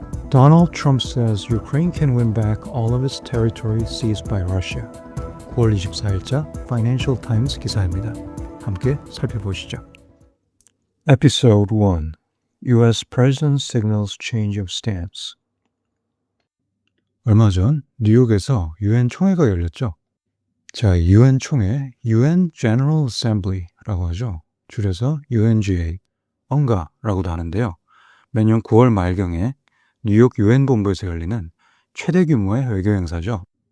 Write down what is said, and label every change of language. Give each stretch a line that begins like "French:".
English: Donald Trump says Ukraine can win back all of its territory seized by Russia.
Korean: 9월 24일자 Financial Times 기사입니다. 함께 살펴보시죠.
English: Episode 1. U.S. President signals change of stance.
Korean: 얼마 전 뉴욕에서 UN 총회가 열렸죠. 자, UN 총회, UN General Assembly라고 하죠. 줄여서 UNGA, 언가라고도 하는데요. 매년 9월 말경에 뉴욕 UN 본부에서 열리는 최대 규모의 외교 행사죠.